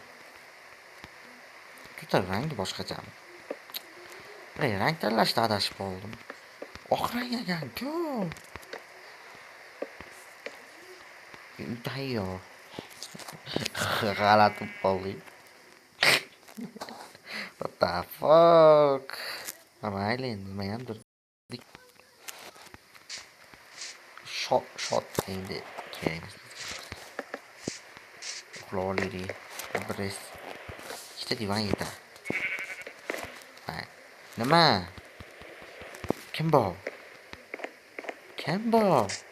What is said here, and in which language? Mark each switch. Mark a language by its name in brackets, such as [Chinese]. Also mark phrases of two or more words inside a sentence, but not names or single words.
[Uzbek] Juda rangi boshqachami? Rang tanlashda adashib qoldim. Oq rang ekan-ku. Tayyor. G'alati bo'ldi. [English] What the fuck? [Uzbek] Mayli endi nima hamdir. Shot endi kerak. Uxlaylik. Ikkita divan yetadi. Nima? Kim bor? Kim bor?